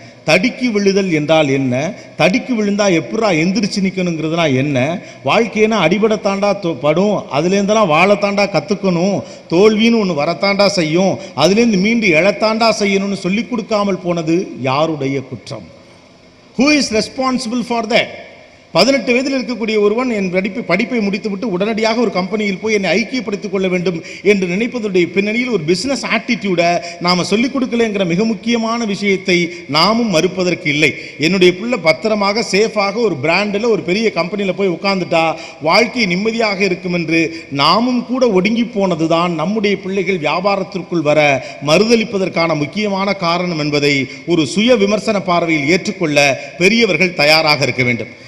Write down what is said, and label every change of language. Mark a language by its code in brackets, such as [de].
[ta] தடுக்கி விழுதல் என்றால் என்ன, தடுக்கி விழுந்தா எப்படா எந்திரிச்சு நிற்கணுங்கிறதுனா என்ன, வாழ்க்கையினா அடிபடத்தாண்டா படும், அதுலேருந்தெல்லாம் வாழத்தாண்டா கற்றுக்கணும், தோல்வின்னு ஒன்று வரத்தாண்டா செய்யும், அதுலேருந்து மீண்டு எழத்தாண்டா செய்யணும்னு சொல்லி கொடுக்காமல் போனது யாருடைய குற்றம்? [en] Who is responsible for that? [ta] 18 வயதில் இருக்கக்கூடிய ஒருவன் என் படிப்பை முடித்துவிட்டு உடனடியாக ஒரு கம்பெனியில் போய் என்னை ஐக்கியப்படுத்திக் கொள்ள வேண்டும் என்று நினைப்பதுடைய பின்னணியில் ஒரு பிசினஸ் ஆட்டிடியூடை நாம சொல்லிக் கொடுக்கலைங்கிற மிக முக்கியமான விஷயத்தை நாமும் மறுப்பதற்கு இல்லை. என்னுடைய பிள்ளை பத்திரமாக சேஃபாக ஒரு பிராண்டில் ஒரு பெரிய கம்பெனியில் போய் உட்கார்ந்துட்டா வாழ்க்கை நிம்மதியாக இருக்கும் என்று நாமும் கூட ஒடுங்கி போனதுதான் நம்முடைய பிள்ளைகள் வியாபாரத்திற்குள் வர மறுதளிப்பதற்கான முக்கியமான காரணம் என்பதை ஒரு சுய விமர்சன பார்வையில் ஏற்றுக்கொள்ள பெரியவர்கள் தயாராக இருக்க வேண்டும்.